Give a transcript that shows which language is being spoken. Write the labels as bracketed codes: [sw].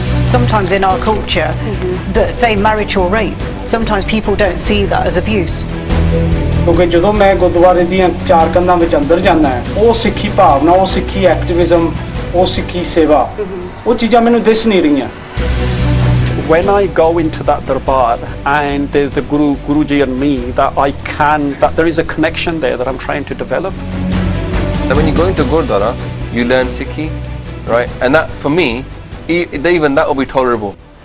[en] Sometimes in our culture, that say marriage or rape, sometimes people don't see that as abuse. [pa] ਕਿਉਂਕਿ ਜਦੋਂ ਮੈਂ ਗੁਰਦੁਆਰੇ ਦੀਆਂ ਚਾਰ ਕੰਧਾਂ ਵਿੱਚ ਅੰਦਰ ਜਾਂਦਾ ਹੈ, ਉਹ ਸਿੱਖੀ ਭਾਵਨਾ, ਉਹ ਸਿੱਖੀ ਐਕਟਿਵਿਜ਼ਮ, ਉਹ ਸਿੱਖੀ ਸੇਵਾ, ਉਹ ਚੀਜ਼ਾਂ ਮੈਨੂੰ ਦਿਸ ਨਹੀਂ ਰਹੀਆਂ। [en] When I go into that darbar and there's the Guruji and me, that there is a connection there that I'm trying to develop. And when you go into Gurdwara, you learn Sikhi, right? And that, for me, even that will be tolerable.